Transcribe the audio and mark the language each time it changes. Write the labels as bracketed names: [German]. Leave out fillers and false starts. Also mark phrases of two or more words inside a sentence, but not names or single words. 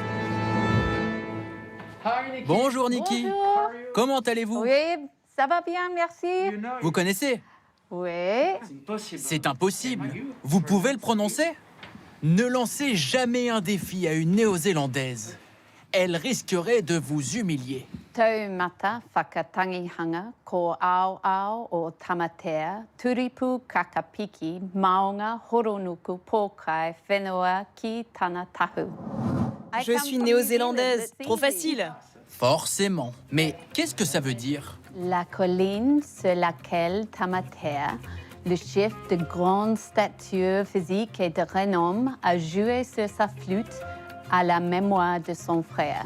[French] Bonjour Nikki. Bonjour. Comment allez-vous? Oui, ça va bien, merci. Vous connaissez? Oui. C'est impossible. Vous pouvez le prononcer? Ne lancez jamais un défi à une néo-zélandaise. Elle risquerait de vous humilier. [Māori] Taumata whakatangihanga ko ao o tamatea, turipu kakapiki, maunga horonuku pokai whenua ki tana tahu. [French] Je suis néo-zélandaise, trop facile. Forcément. Mais qu'est-ce que ça veut dire? La colline sur laquelle Tamatea, le chef de grande stature physique et de renom, a joué sur sa flûte à la mémoire de son frère.